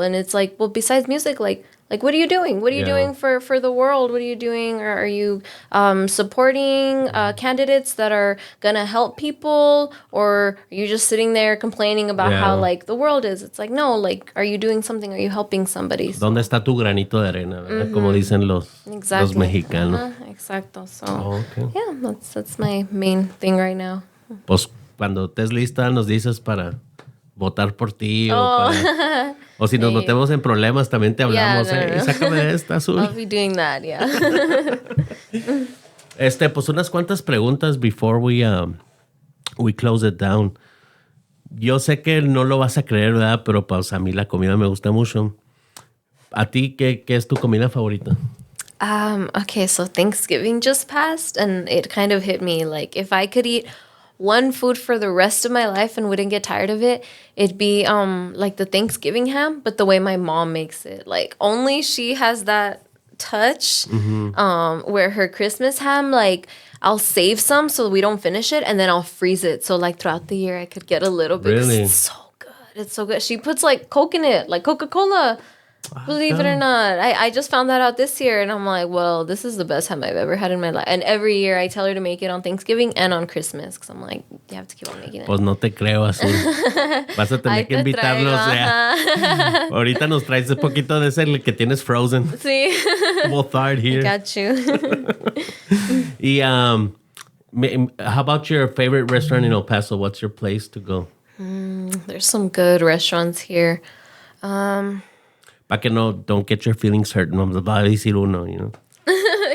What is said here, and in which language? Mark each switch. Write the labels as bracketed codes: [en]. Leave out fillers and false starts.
[en] And it's like, well, besides music, like what are you doing? What are you Yeah. doing for the world? What are you doing? Or are you supporting candidates that are going to help people? Or are you just sitting there complaining about how Yeah. like the world is? It's like, no, like, are you doing something? Are you helping somebody? [es] ¿Dónde está tu granito de arena? ¿Verdad? Como dicen los mexicanos. Exacto. So, [en] Oh, okay. yeah, that's my main thing right now. [es] Pues cuando estés lista nos dices para votar por ti o si nos Sí. metemos en problemas también te hablamos. [en] Yeah, no. [es] Sácame de esta, Azul. [en] I'll be doing that, yeah. [es] Pues unas cuantas preguntas [en] before we close it down. [es] Yo sé que no lo vas a creer, ¿verdad? Pero pues a mí la comida me gusta mucho. ¿A ti qué es tu comida favorita? [en] Okay, so Thanksgiving just passed, and it kind of hit me. Like, if I could eat one food for the rest of my life and wouldn't get tired of it, it'd be like the Thanksgiving ham, but the way my mom makes it. Like, only she has that touch. Where her Christmas ham, like, I'll save some so we don't finish it, and then I'll freeze it. So like throughout the year, I could get a little bit. 'Cause Really? it's so good. It's so good. She puts like Coke in it, like Coca-Cola. Believe it or not, I just found that out this year, and I'm like, well, this is the best ham I've ever had in my life. And every year I tell her to make it on Thanksgiving and on Christmas, because I'm like, you have to keep on making it. [es] Pues no te creo, Azul. Vas a tener Ahí que te invitarnos. traigo, Ya. Ahorita nos traes un poquito de ese el que tienes frozen. Sí. [en] We'll thaw it here. Got you. Y, how about your favorite restaurant in El Paso? What's your place to go? There's some good restaurants here. [es] Para que no, [en] don't get your feelings hurt. [es] No va a decir uno, [en] you know.